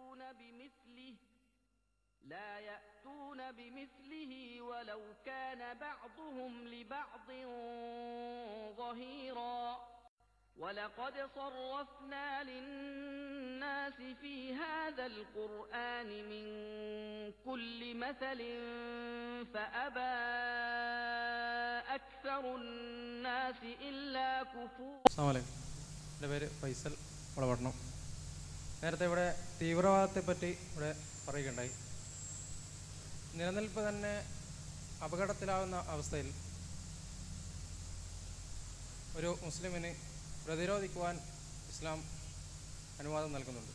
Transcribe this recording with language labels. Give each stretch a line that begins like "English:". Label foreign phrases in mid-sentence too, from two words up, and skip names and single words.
Arabic: بمثله ولو كان بعضهم لبعض ظهيرا ولقد صرفنا للناس في هذا القرآن من كل مثل فأبى أكثر الناس إلا كفورا. السلام عليكم.
Malayalam: എൻ്റെ പേര് ഫൈസൽ വളപട്ടണം. നേരത്തെ ഇവിടെ തീവ്രവാദത്തെപ്പറ്റി ഇവിടെ പറയുകയുണ്ടായി. നിലനിൽപ്പ് തന്നെ അപകടത്തിലാവുന്ന അവസ്ഥയിൽ ഒരു മുസ്ലിമിന് പ്രതിരോധിക്കുവാൻ ഇസ്ലാം അനുവാദം നൽകുന്നുണ്ട്.